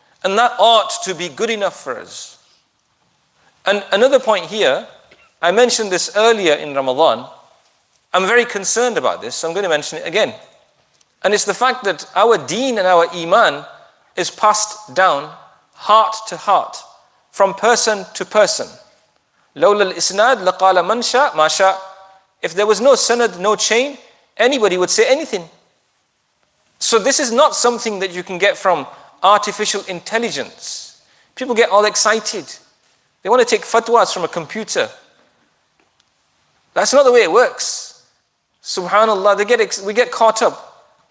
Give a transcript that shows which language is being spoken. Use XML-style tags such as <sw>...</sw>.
<en>And that ought to be good enough for us. And another point here, I mentioned this earlier in Ramadan. I'm very concerned about this, so I'm going to mention it again. And it's the fact that our deen and our iman is passed down heart to heart, from person to person.</en> <ar>لولا الإسناد لقال من شاء ما شاء.</ar> <en>If there was no sanad, no chain, anybody would say anything. So this is not something that you can get from artificial intelligence. People get all excited. They want to take fatwas from a computer. That's not the way it works. Subhanallah, we get caught up.</en>